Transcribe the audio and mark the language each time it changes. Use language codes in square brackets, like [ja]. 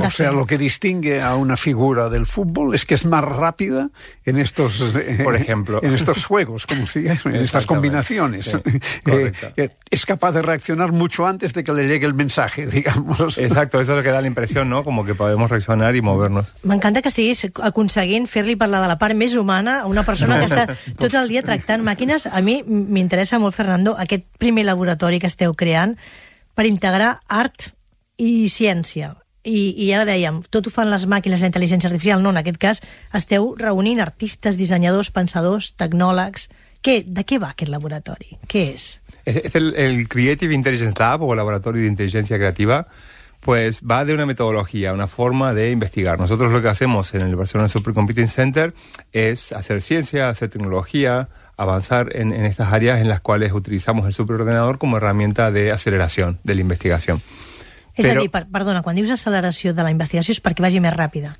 [es] O sea, lo que distingue a una figura del fútbol es que es más rápida en estos, por ejemplo, en estos juegos, como si en estas combinaciones. Sí, es capaz de reaccionar mucho antes de que le llegue el mensaje, digamos. Exacto, eso es lo que da la impresión, ¿no? Como que podemos reaccionar y movernos. [ca] M'encanta que estiguis aconseguint fer-li parlar de la part més humana a una persona que està tot el dia tractant màquines. A mi m'interessa molt, Fernando, aquest primer laboratori que esteu creant per integrar art i ciència. I ara dèiem, tot ho fan les màquines de intel·ligència artificial, no, en aquest cas esteu reunint artistes, dissenyadors, pensadors, tecnòlegs. De què va aquest laboratori? Què és? [es] És el Creative Intelligence Lab, o Laboratori d'Intel·ligència Creativa, pues va de una metodología, una forma de investigar. Nosotros lo que hacemos en el Barcelona Supercomputing Center es hacer ciencia, hacer tecnología, avanzar en estas áreas en las cuales utilizamos el superordenador como herramienta de aceleración de la investigación. Es decir, perdona, cuando dices aceleración de la investigación es para que vaya más rápida.